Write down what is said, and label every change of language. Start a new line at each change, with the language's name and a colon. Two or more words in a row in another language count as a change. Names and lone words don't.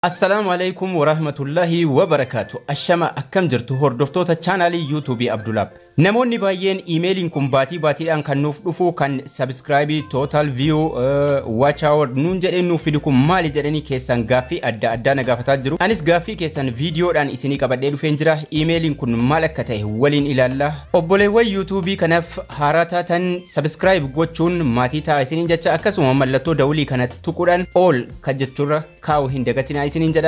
Arabic: السلام عليكم ورحمة الله وبركاته.
Oromo: Ashama akkam jirtu hordoftoota channelii YouTube Abdulab. Namoonni baay'een emailiin kun baatiidhaan kan nuuf dhufu kan
English: subscribe total view watch hour
Oromo: nuun jedhee nuuf fidu kun maali jedhanii keessan gaaffii adda addaa na gaafataa jiru. Anis gaaffii keessan viidiyoodhaan isinii qabadhee dhufeen jira. Emailiin kun maal akka ta'e waliin ilaalla. Obboleewwan YouTube kanaaf haaraa taatan subscribe gochuun maatii ta'a isiniin jecha akkasuma mallattoo dawulii kana tuquudhaan all kan jechuurra kaa'u hin dagatinaa isiniin jedha.